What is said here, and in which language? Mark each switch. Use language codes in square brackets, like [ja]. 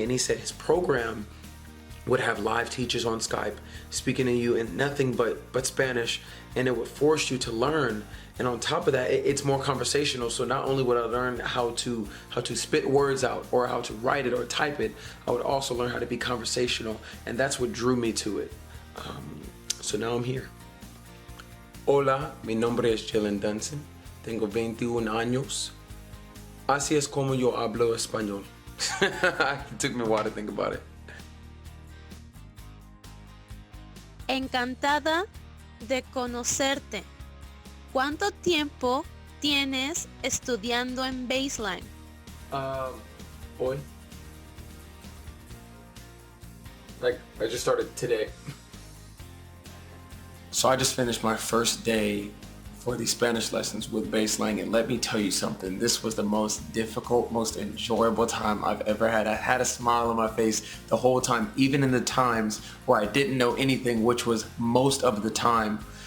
[en] And he said his program would have live teachers on Skype speaking to you in nothing but Spanish, and it would force you to learn. And on top of that, it's more conversational. So not only would I learn how to spit words out, or how to write it or type it, I would also learn how to be conversational, and that's what drew me to it. So now I'm here. [es] Hola, mi nombre es Jaylin Dunson. Tengo 21 años. Así es como yo hablo español. [en] It took me a while to think about it. [es] Encantada de conocerte. ¿Cuánto tiempo tienes estudiando en BaseLang? [en] Boy. Like, I just started today. So I just finished my first day for the Spanish lessons with BaseLang, and let me tell you something, this was the most difficult, most enjoyable time I've ever had. I had a smile on my face the whole time, even in the times where I didn't know anything, which was most of the time.